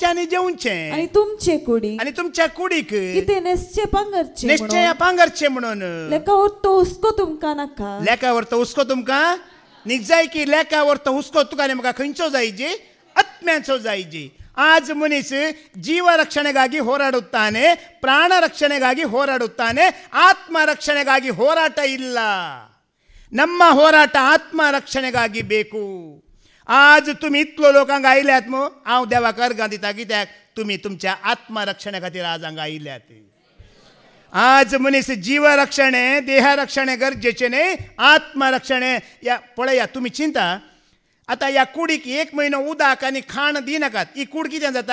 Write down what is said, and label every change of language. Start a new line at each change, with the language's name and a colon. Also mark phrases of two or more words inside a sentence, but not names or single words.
Konkani: आनी जेवचें, आनी तुमच्या कुडीक कितें निश्चय पांगरचें म्हणून. लेका व्हरतो हुस्को तुमकां नाका. लेका व्हरतो हुस्को तुमकां नीक जाय की लेका व्हरतो हुस्को तुका आनी म्हाका खंयचो जायची? आत्म्याचो जायची. आज मनीस
Kannada: ಜೀವ ರಕ್ಷಣೆಗಾಗಿ ಹೋರಾಡುತ್ತಾನೆ, ಪ್ರಾಣ ರಕ್ಷಣೆಗಾಗಿ ಹೋರಾಡುತ್ತಾನೆ, ಆತ್ಮ ರಕ್ಷಣೆಗಾಗಿ ಹೋರಾಟ ಇಲ್ಲ. ನಮ್ಮ ಹೋರಾಟ ಆತ್ಮ ರಕ್ಷಣೆಗಾಗಿ ಬೇಕು.
Konkani: आज तुम्ही इतलो लोकांक आयल्यात मो, हांव देवाक अर्गां दिता. कित्याक? तुमी तुमच्या आत्मरक्षणे खातीर आज हांगा आयल्यात. आज मनीस जीव रक्षणे, देह रक्षणे गरजेचें न्ही, आत्मरक्षणे. पळया तुमी चिंता, आतां ह्या कुडीक 1 म्हयनो उदक आनी खाण दिनाकात, ही कूड कितें जाता?